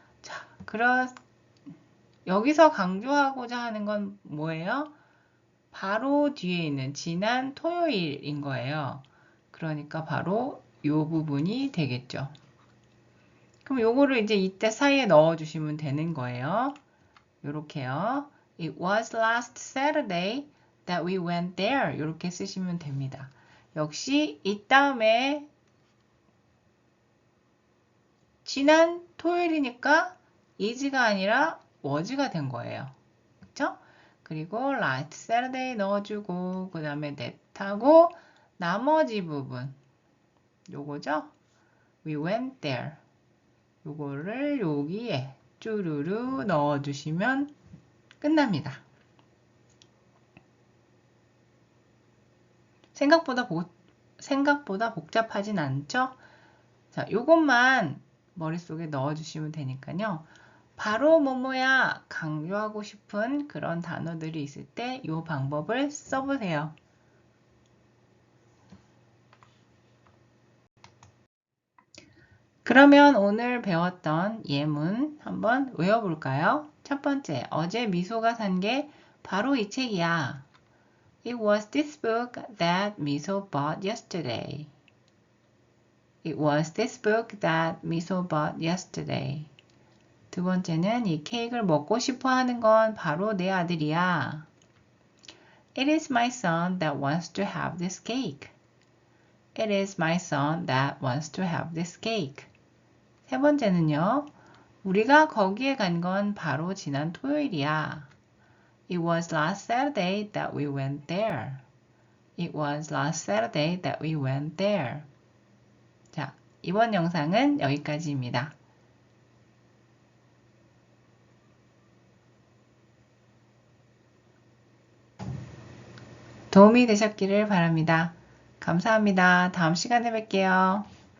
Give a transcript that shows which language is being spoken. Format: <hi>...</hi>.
<ko>자, 여기서 강조하고자 하는 건 뭐예요? 바로 뒤에 있는 지난 토요일인 거예요. 그러니까 바로 이 부분이 되겠죠. 그럼 요거를 이제 이때 사이에 넣어주시면 되는 거예요. 요렇게요.</ko> <en>It was last Saturday that we went there.</en> <ko>이렇게 쓰시면 됩니다. 역시 이 다음에 지난 토요일이니까 is가 아니라 was가 된 거예요. 그쵸? 그리고</ko> <en>last Saturday</en> <ko>넣어주고 그 다음에 that하고 나머지 부분 요거죠?</ko> <en>We went there.</en> <ko>요거를 여기에 쭈루루 넣어주시면 끝납니다. 생각보다 복잡하진 않죠? 자, 요것만 머릿속에 넣어주시면 되니까요. 바로 뭐뭐야 강조하고 싶은 그런 단어들이 있을 때 이 방법을 써보세요. 그러면 오늘 배웠던 예문 한번 외워볼까요? 첫 번째, 어제 미소가 산 게 바로 이 책이야.</ko> <en>It was this book that Miso bought yesterday. It was this book that Miso bought yesterday.</en> <ko>두 번째는 이 케이크를 먹고 싶어 하는 건 바로 내 아들이야.</ko> <en>It is my son that wants to have this cake. It is my son that wants to have this cake.</en> <ko>세 번째는요. 우리가 거기에 간 건 바로 지난 토요일이야.</ko> <en>It was last Saturday that we went there. It was last Saturday that we went there.</en> <ko>자, 이번 영상은 여기까지입니다. 도움이 되셨기를 바랍니다. 감사합니다. 다음 시간에 뵐게요.</ko>